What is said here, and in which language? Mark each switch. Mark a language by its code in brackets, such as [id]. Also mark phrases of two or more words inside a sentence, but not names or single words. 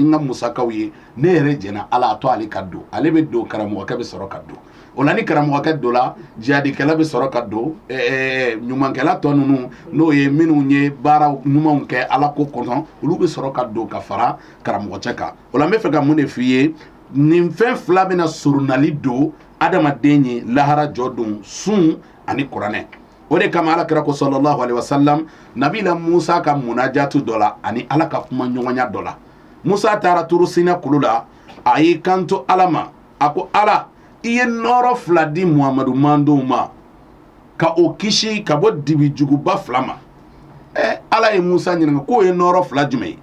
[bm] n ka musakaw ye ne yɛrɛ jɛna ala a to ale ka don ale bɛ don karamɔgɔkɛ bɛ sɔrɔ ka don o la ni karamɔgɔkɛ don la jihadikɛla bɛ sɔrɔ ka don ɲumankɛla tɔ ninnu n'o ye minnu ye baara ɲumanw kɛ ala ko kɔnɔ olu bɛ sɔrɔ ka don ka fara karamɔgɔcɛ kan o la n bɛ fɛ ka mun de f'i ye nin fɛn fila bɛna surunali don adamaden ye lahara jɔ don sun ani kuranɛ. O de kama alakira ko [ar] صلى الله عليه وسلم [bm] nabila Musa ka munajatu dɔ la ani ala ka kuma ɲɔgɔnya dɔ la. Musa taara turu Sina kulu la, a y'i kanto ala ma, a ko ala i ye nɔrɔ fila di Muhamadu mandenw ma ka o kisi ka bɔ dibi juguba fila ma. Ala ye Musa ɲininka k'o ye nɔrɔ fila jumɛn ye?